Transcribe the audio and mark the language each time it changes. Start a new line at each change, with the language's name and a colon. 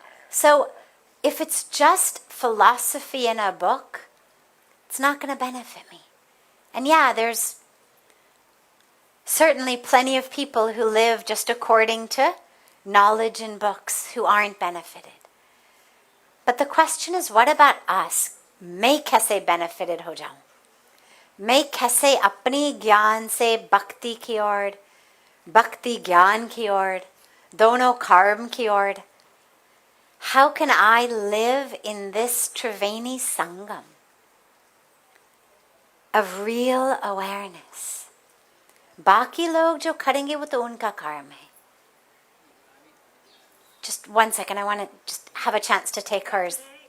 English: So if it's just philosophy in a book, it's not going to benefit me. And yeah, there's certainly plenty of people who live just according to knowledge in books who aren't benefited. But the question is, what about us?
Hindi: मैं कैसे benefited हो जाऊं? मैं कैसे अपनी ज्ञान से भक्ति की ओर, भक्ति ज्ञान की ओर, दोनों कर्म की ओर?
English: How can I live in this Triveni Sangam of real awareness?
Hindi: बाकी लोग जो करेंगे वो तो उनका कर्म है.
English: Just 1 second, I want to just have a chance to take hers.